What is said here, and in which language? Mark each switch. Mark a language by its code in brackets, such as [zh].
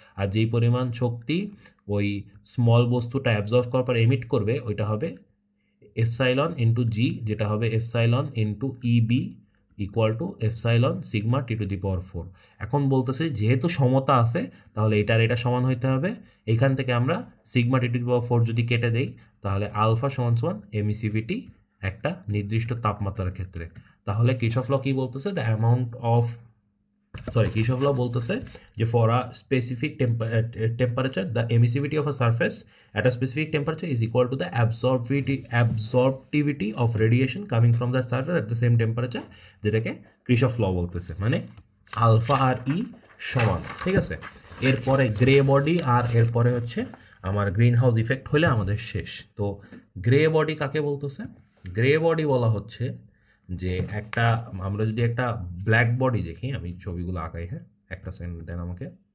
[bn] আর যেই পরিমাণ শক্তি ওই স্মল বস্তুটা অ্যাবজর্ব করার পর এমিট করবে ওইটা হবে এফসাইলন ইন্টু জি, যেটা হবে epsilon into ইবি equal to epsilon sigma T to the পাওয়ার 4। এখন বলতেছে যেহেতু সমতা আছে তাহলে এটার এটা সমান হইতে হবে। এখান থেকে আমরা সিগমা টি টু দি পাওয়ার 4 যদি কেটে দেই, তাহলে আলফা সমান সমান এমিসিভিটি একটা নির্দিষ্ট তাপমাত্রার ক্ষেত্রে। তাহলে কিরচফ ল কি বলতেছে, [en] the amount of Kirchhoff law [bn] বলতেছে যে [en] for a specific temperature the emissivity of a surface at a specific temperature is equal to the absorptivity of radiation coming from that surface at the same temperature, [bn] যেটাকে Kirchhoff law বলতেছে, মানে alpha আর ই সমান, ঠিক আছে। এরপরে grey body, আর এরপরে হচ্ছে আমার গ্রিন হাউস ইফেক্ট হলে আমাদের শেষ। তো গ্রে বডি কাকে বলতেছে? গ্রে বডি বলা হচ্ছে যে একটা, আমরা যদি একটা ব্ল্যাক বডি দেখি, আমি ছবিগুলো আঁকাই, হ্যাঁ একটা সেকেন্ড দেন আমাকে।